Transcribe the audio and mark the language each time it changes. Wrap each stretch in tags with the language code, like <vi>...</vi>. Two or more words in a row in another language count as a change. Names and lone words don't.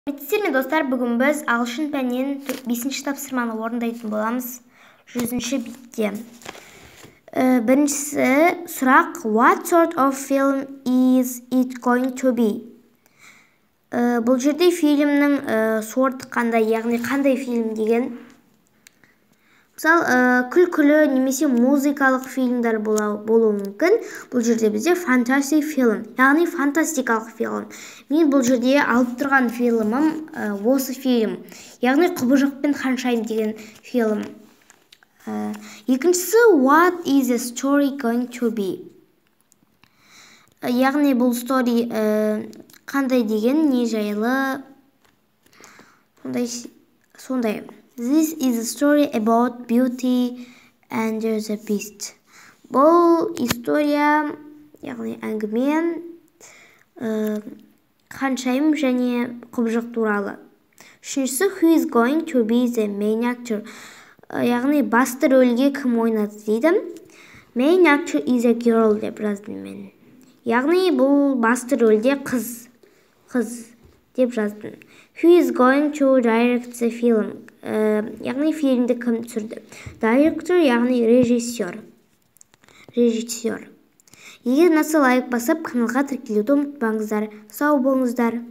<kk>Құрметті достар, бүгін біз ағылшын пәнінен 5-ші тапсырманы орындайтын боламыз 100-ші бетте. Біріншісі сұрақ:</kk> <en>What sort of film is it going to be?</en> <kk>Бұл жерде фильмнің сорты қандай, яғни қандай фильм деген. Мысалы, күлкілі немесе музыкалық фильмдер болуы мүмкін. Бұл жерде бізде фантастик фильм, яғни фантастикалық фильм. Мен бұл жерде алып тұрған фильмім осы фильм, яғни Құбыжық Ханшайым деген фильм.</kk> <en>Екіншісі What is the story going to be?</en> <kk>Яғни бұл story қандай деген, не жайлы, сондай.</kk> <en>This is a story about Beauty and the Beast.</en> <kk>Бұл история, яғни әңгіме Ханшайым және Құбыжық туралы.</kk> <en>Үшіншісі Who is going to be the main actor?</en> <kk>Яғни басты рөлге кім ойнады дейді.</kk> <en>Main actor is a girl</en> <kk>деп жаздым мен. Яғни бұл басты рөлде қыз деп жаздым.</kk> <en>Who is going to direct the film?</en> <kk>Яғни фильмді кім түсірді? Director, яғни режиссер. Егер ұнаса лайк басып, каналға тіркелуді ұмытпаңыздар. Сау болыңыздар.</kk>